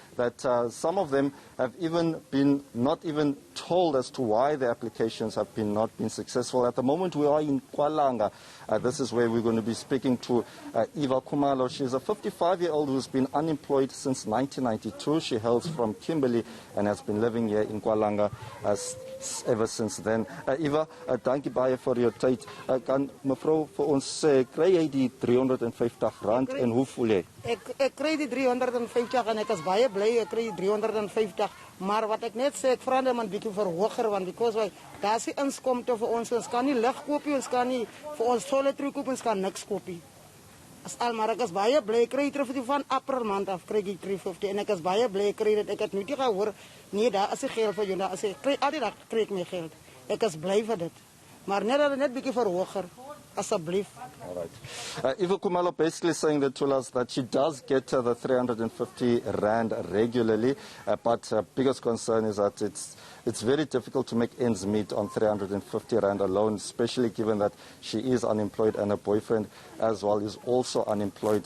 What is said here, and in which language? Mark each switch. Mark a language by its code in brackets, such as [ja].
[en] that some of them have even been not even told as to why the applications have not been successful. At the moment, we are in Kwalanga. This is where we're going to be speaking to Eva Khumalo. She's a 55-year-old who's been unemployed since 1992. She hails from Kimberley and has been living here in Kwalanga ever since then. [af] Eva, dankie baie vir jou tyd. Kan mevrou vir ons sê, kry jy die R350 en hoe voel jy? Ek kry die 350 en ek is baie bly ek kry die 350, maar wat ek net sê, ek vra net 'n bietjie verhoger, want because daar is die inskomste vir ons kan nie lig koop nie, ons kan nie vir ons toiletry koop, ons kan niks koop nie. Maar ek is baie bly, ek kry terug van April maand af, kry ek 350 en ek is baie bly, ek kry dit, ek het nie gehoor, nee, daar is die geld vir jou, as ek kry, al die dag kry ek my geld, ek is bly vir dit, maar net bietjie verhoger, asseblief. [en] All right. Eva Khumalo basically saying that to us that she does get the 350 rand regularly, but her biggest concern is that it's very difficult to make ends meet on 350 rand alone, especially given that she is unemployed and her boyfriend as well is also unemployed.